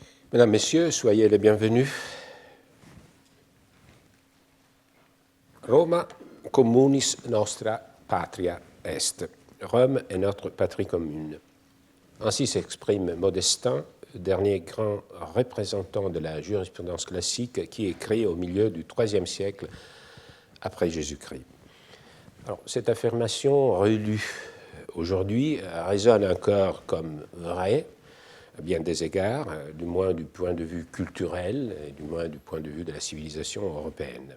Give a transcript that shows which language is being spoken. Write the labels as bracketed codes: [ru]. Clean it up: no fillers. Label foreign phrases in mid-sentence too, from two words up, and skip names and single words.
[fr] Mesdames, Messieurs, soyez les bienvenus. [la] Roma communis nostra patria est. [fr] Rome est notre patrie commune. Ainsi s'exprime Modestin, dernier grand représentant de la jurisprudence classique qui écrit au milieu du IIIe siècle après Jésus-Christ. Alors, cette affirmation relue aujourd'hui résonne encore comme vraie à bien des égards, du moins du point de vue culturel et du moins du point de vue de la civilisation européenne.